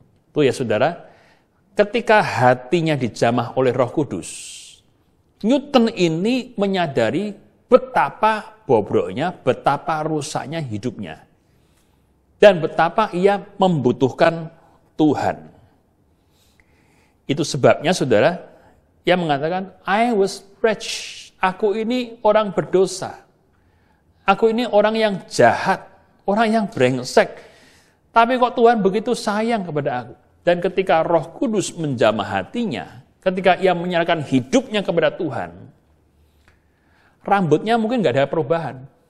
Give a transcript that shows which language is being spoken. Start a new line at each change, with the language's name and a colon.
Indonesian: Itu ya saudara, ketika hatinya dijamah oleh Roh Kudus, Newton ini menyadari betapa bobroknya, betapa rusaknya hidupnya, dan betapa ia membutuhkan Tuhan. Itu sebabnya saudara, ia mengatakan,
English: I was wretched.
Indonesian: Aku ini orang berdosa. Aku ini orang yang jahat, orang yang brengsek. Tapi kok Tuhan begitu sayang kepada aku. Dan ketika Roh Kudus menjamah hatinya, ketika ia menyerahkan hidupnya kepada Tuhan, rambutnya mungkin nggak ada perubahan.